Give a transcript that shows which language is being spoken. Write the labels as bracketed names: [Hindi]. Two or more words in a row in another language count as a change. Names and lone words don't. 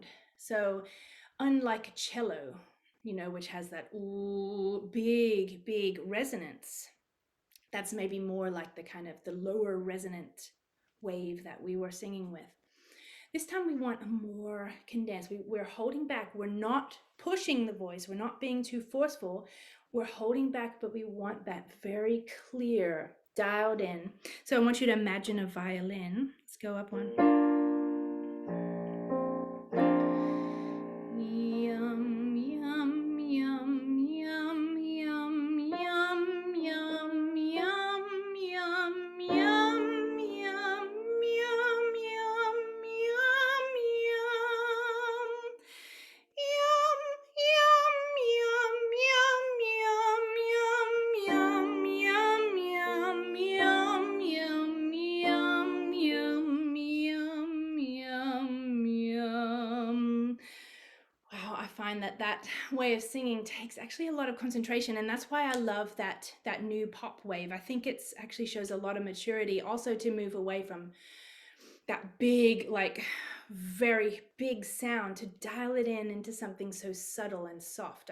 [English] So unlike a cello, which has that ooh, big, big resonance, that's maybe more like the kind of the lower resonant wave that we were singing with. This time we want a more condensed. We're holding back. We're not pushing the voice. We're not being too forceful. We're holding back, but we want that very clear, dialed in. So I want you to imagine a violin. Let's go up one. Yum, yum, yum, yum, yum, yum, yum, yum, yum, yum, yum, yum, yum, yum, yum. Yum, yum, yum, yum, yum, yum, yum, yum, yum, yum, yum, yum, yum, yum. Wow, I find that way of singing takes actually a lot of concentration, and that's why I love that new pop wave. I think it's actually shows a lot of maturity also to move away from that big, like very big sound, to dial it in into something so subtle and soft.